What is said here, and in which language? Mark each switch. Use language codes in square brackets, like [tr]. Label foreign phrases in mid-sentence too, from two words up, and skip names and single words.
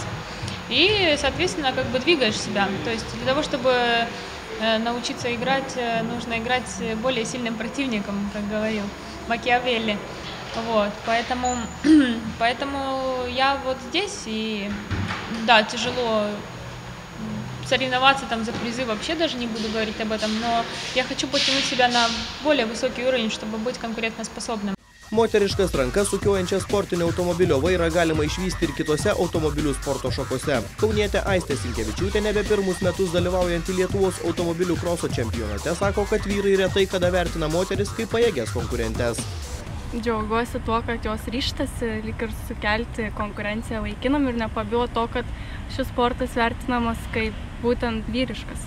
[ru] И, соответственно, двигаешь себя. То есть для того, чтобы научиться играть, нужно играть с более сильным противником, как говорил Макиавелли. Вот, поэтому я вот здесь, и да, тяжело соревноваться там за призы, вообще даже не буду говорить об этом, но я хочу потянуть себя на более высокий уровень, чтобы быть конкурентоспособным. [lt] Moteriškas rankas sukiojančią sportinio automobilio vairą galima išvysti ir kitose automobilių sporto šakose. Kaunietė Aistė Sinkevičiūtė nebe pirmus metus dalyvaujantį Lietuvos automobilių kroso čempionate sako, kad vyrai retai kada vertina moteris kaip pajėgias konkurentes. Džiaugiuosi tuo, kad jos ryžtasi lyg ir sukelti konkurenciją vaikinam ir nepabijo to, kad šis sportas vertinamas kaip būtent vyriškas.